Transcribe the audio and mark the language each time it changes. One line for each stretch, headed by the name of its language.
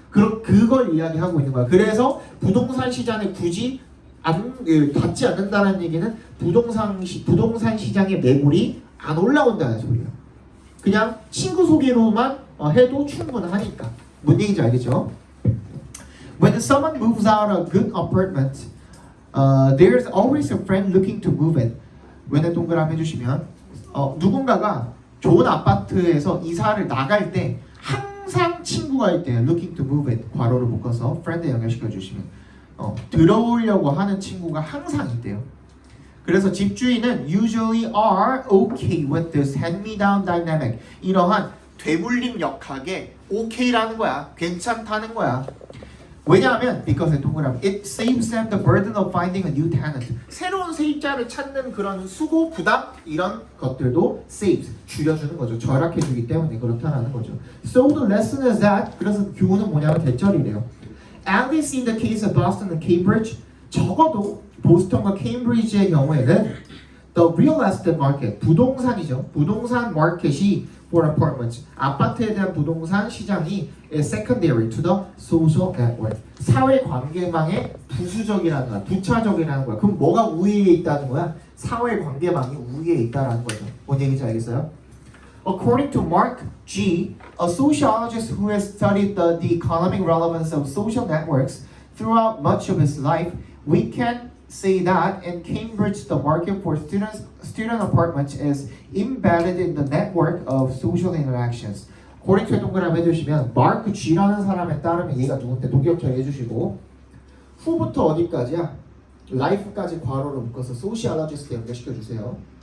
Korean: 그걸 이야기하고 있는 거야. 그래서 부동산 시장에 굳이 닿지 않는다는 얘기는 부동산 시장의 매물이 안 올라온다는 소리예요. 그냥 친구 소개로만 해도 충분하니까. 뭔 얘기인지 알겠죠?
English: When someone moves out a good apartment, there's always a friend looking to move it.
Korean: when 동그라미 해주시면 누군가가 좋은 아파트에서 이사를 나갈 때 항상 친구가 있대요.
English: Looking to move it
Korean: 괄호를 묶어서 friend에 연결시켜 주시면 들어오려고 하는 친구가 항상 있대요. 그래서 집주인은
English: usually are okay with this hand-me-down dynamic.
Korean: 이러한 되물림 역학에 okay라는 거야. 괜찮다는 거야.
English: 왜냐하면 because 동그라미 it saves them the burden of finding a new tenant.
Korean: 새로운 세입자를 찾는 그런 수고, 부담 이런 것들도 saves 줄여주는 거죠. 절약해주기 때문에 그렇다는 거죠.
English: So the lesson is that
Korean: 그래서 교훈은 뭐냐면 대절이래요.
English: At least in the case of Boston and Cambridge
Korean: 적어도 보스턴과 케임브리지의 경우에는
English: the real estate market
Korean: 부동산이죠. 부동산 마켓이
English: for apartments
Korean: 아파트에 대한 부동산 시장이
English: is secondary to the social network
Korean: 사회 관계망의 부수적이라는 거야. 부차적이라는 거야. 그럼 뭐가 우위에 있다는 거야? 사회 관계망이 우위에 있다는 거죠. 뭔 얘기인지 알겠어요?
English: According to Mark G, a sociologist who has studied the economic relevance of social networks throughout much of his life, we can say that in Cambridge the market for student apartments is embedded in the network of social interactions.
Korean: according to 동그라미 해주시면 Mark G라는 사람에 따르면 얘가 누군데 동격 처리해주시고 후부터 어디까지야? life까지 괄호로 묶어서 sociologist에 연결시켜주세요.